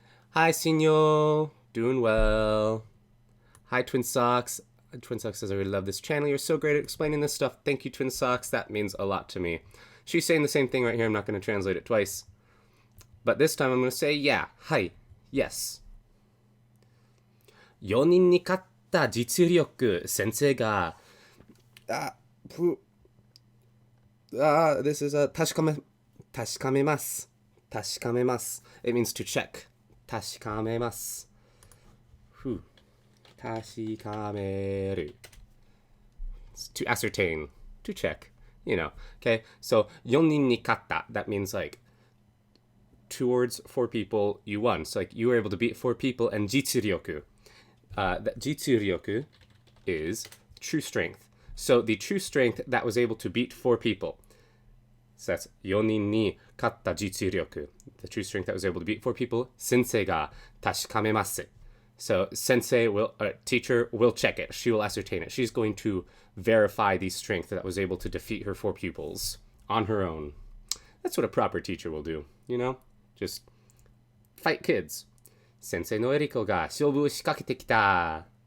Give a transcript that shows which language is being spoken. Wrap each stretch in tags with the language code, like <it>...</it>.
<en>Hi, Senor. Doing well. Hi, Twin Socks. Twin Socks says, I really love this channel. You're so great at explaining this stuff. Thank you, Twin Socks. That means a lot to me. She's saying the same thing right here. I'm not going to translate it twice. But this time I'm going to say, yeah, hi, yes.</en> <ja>4人に勝った実力、先生が、</ja> <en>this is a</en> <ja>確かめます。</ja> <en>It means to check.</en> <ja>確かめます。確かめる.</ja> <en>To ascertain, to check, you know. Okay, so</en> <ja>4人に勝った.</ja> <en>That means like towards 4 people, you won. So like you were able to beat 4 people, and 実力. That 実力 is true strength. So the true strength that was able to beat 4 people. So that's</en> <ja>4人に勝った実力.</ja> <en>The true strength that was able to beat 4 people.</en> <ja>先生が確かめます.</ja> <en>So sensei teacher will check it. She will ascertain it. She's going to verify the strength that was able to defeat her 4 pupils on her own. That's what a proper teacher will do, you know? Just fight kids.</en> <ja>先生のエリコが勝負を仕掛けてきた.</ja>